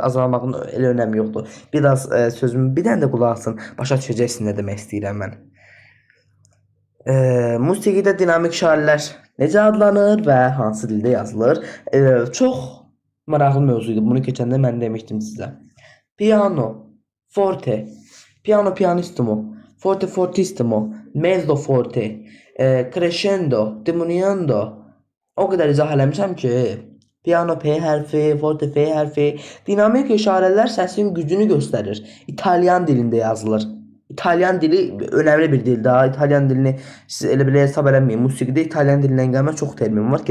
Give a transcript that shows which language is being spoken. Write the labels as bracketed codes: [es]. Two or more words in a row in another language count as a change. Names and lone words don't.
[az] Azalmağın elə önəmi yoxdur. Biraz sözümü bir dənə də qulaq asın. Başa düşəcəksiniz nə demək istəyirəm mən. Musiqidə dinamik şairlər necə adlanır və hansı dildə yazılır? Çox maraqlı mövzuydu. Bunu keçəndə mən demişdim sizə. [it] Piano, forte, piano pianissimo, forte fortissimo, mezzo forte, crescendo, diminuendo. [az] O qədər izah eləmişəm ki, piano P hərfi, forte F hərfi, dinamik işarələr səsin gücünü göstərir. İtalyan dilində yazılır. İtalyan dili önəmli bir dildir. İtalyan dilini siz elə belə hesab eləməyin. Musiqidə İtalyan dilindən gəlmə çox termin var.